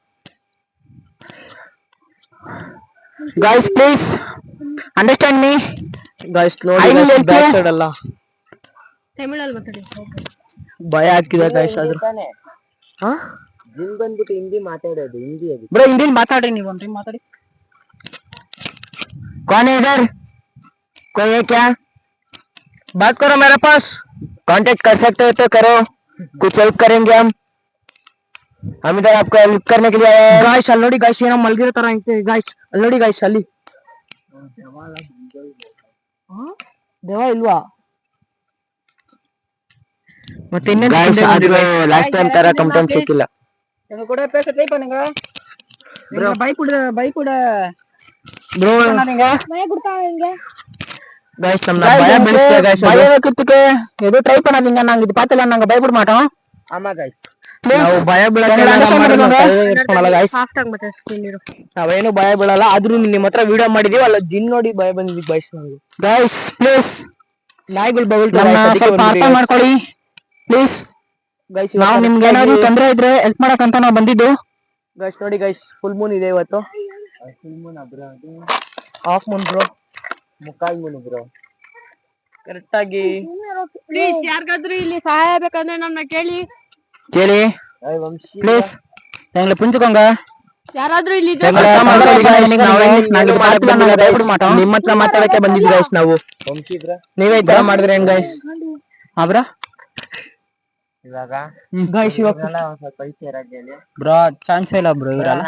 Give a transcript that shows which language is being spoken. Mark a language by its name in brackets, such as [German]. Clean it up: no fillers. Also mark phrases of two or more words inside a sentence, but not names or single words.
[Kannada] ಗೈಸ್. [English] please understand me [Kannada] ಗೈಸ್. ನೋಡಿ [English] back side [Kannada] ಅಲ್ಲ ತಮಿಳಲ್ಲಿ ಮಾತಾಡಿ. ಭಯ ಆಗ್ತಿದೆ ಗೈಸ್. ಆದ್ರೂ ಜಿಮ್ ಬಂದ್ಬಿಟ್ಟು ಹಿಂದಿ ಮಾತಾಡೋದು, ಹಿಂದಿ ಅದು. ಬ್ರೋ ಹಿಂದಿಲಿ ಮಾತಾಡ್ರಿ, ನೀವು ಒಂದು ಟೈಮ್ ಮಾತಾಡಿ. [Hindi] कौन है इधर? कोई है क्या? बात करो मेरे पास. कांटेक्ट कर सकते हो तो करो, कुछ हेल्प करेंगे हम इधर आपको हेल्प करने के लिए आए हैं. [Kannada] ಗಾಯ್ಸ್ ಅಲ್ಲಿ ನೋಡಿ ಗಾಯ್ಸ್, ಏನೋ ಮಲ್ಗಿರೋ ತರ ಐತೆ ಗಾಯ್ಸ್. ಅಲ್ಲಿ ನೋಡಿ ಗಾಯ್ಸ್, ಅಲ್ಲಿ ದೇವ ಇಲ್ವಾ? ಮತ್ತೆ [English] last time [Kannada] ತರ ಕಂಪ್ಲೇಂಟ್ ಸಿಕ್ಕಿಲ್ಲ. ಬ್ರೋ ಗಾಯ್ಸ್ ನಮ್ಮ ಭಯ ಬೆಳೆಸ್ತೆ ಗಾಯ್ಸ್. [Tamil] ஏதோ ட்ரை பண்ணாதீங்க, நாங்க இது பார்த்தல நாங்க பயப்பட மாட்டோம். [Kannada] ಆಮಾ ಗೈಸ್. ನಾವು ಭಯ ಬೀಳಲ್ಲ ಗಾಯ್ಸ್. ನಾವೇನು ಭಯ ಬೀಳಲ್ಲ. ಆದ್ರೂ ನಿಮ್ಮ ಹತ್ರ ವಿಡಿಯೋ ಮಾಡಿದೀವಿ, ಅಲ್ಲ ಜಿನ್ ನೋಡಿ ಭಯ ಬಂದಿದ್ವಿ ಗಾಯ್ಸ್. ನಮ್ಗೆ [English] guys please [Kannada] ನಾಯಿಗಳು ಸ್ವಲ್ಪ ಅರ್ಥ ಮಾಡ್ಕೊಳ್ಳಿ ಪ್ಲೀಸ್. ಗೈಸ್ ನಾವು ನಿಮ್ಗೆ ಏನಾದ್ರು ತೊಂದ್ರೆ ಇದ್ರೆ ಹೆಲ್ಪ್ ಮಾಡಕ್ಕಂತ ನಾವು ಬಂದಿದ್ದು. ಗೈಸ್ ನೋಡಿ ಗೈಸ್, [English] full moon [Kannada] ಇದೆ ಇವತ್ತು. [English] half moon bro, [Kannada] ಮುಕ್ಕಾಲ್ ಮೂನು ಬ್ರೋ. ಕರೆಕ್ಟ್ ಆಗಿ. ಪ್ಲೀಸ್ ಯಾರಿಗಾದ್ರೂ ಇಲ್ಲಿ ಸಹಾಯ ಬೇಕಂದ್ರೆ ನನ್ನ ಕೇಳಿ ಪ್ಲೀಸ್. [Tamil] எங்களை புரிஞ்சுக்கோங்க. [Kannada] ಯಾರಾದ್ರೂ ಇಲ್ಲಿ ನಿಮ್ಮ ಹತ್ರ ಮಾತಾಡಕ್ಕೆ ಬಂದಿದ್ವಿ ಗೈಸ್ ನಾವು. ನೀವೇ ಈ ತರ ಮಾಡಿದ್ರೆ ಹೆಂಗ್ ಗೈಸ್? ಅವ್ರ ಇವಾಗ ಗೈಸ್ ಇವಾಗ ಸ್ವಲ್ಪ ಐತೆ ಹೇಳಿ [English] bro chance [Kannada] ಇಲ್ಲ ಬ್ರೋ. ಇವರಲ್ಲ